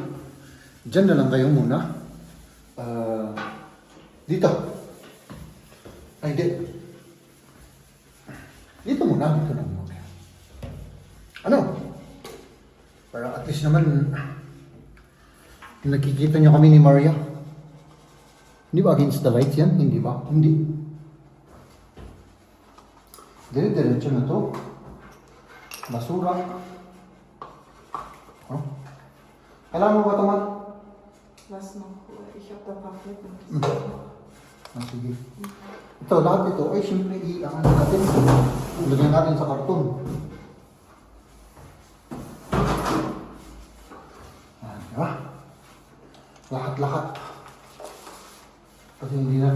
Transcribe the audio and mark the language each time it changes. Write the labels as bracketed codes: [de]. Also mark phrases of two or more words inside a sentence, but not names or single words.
[tl] Diyan na lang kayo muna. Dito. Ay, hindi. Dito muna. Dito na muna. Ano? Para at least naman nakikita niyo kami ni Maria. Hindi ba [en] against the lights [tl] yan? Hindi ba? Hindi. Dire-diretso na to. Basura. Oh. Kailangan mo ba ito, man? [de] Last noch. Ich hab da ein paar Flecken. [tl] Sige. Ito, lahat ito, ay siyempre i-ano natin. Lagyan natin sa karton. Lahat-lahat. Kasi hindi na.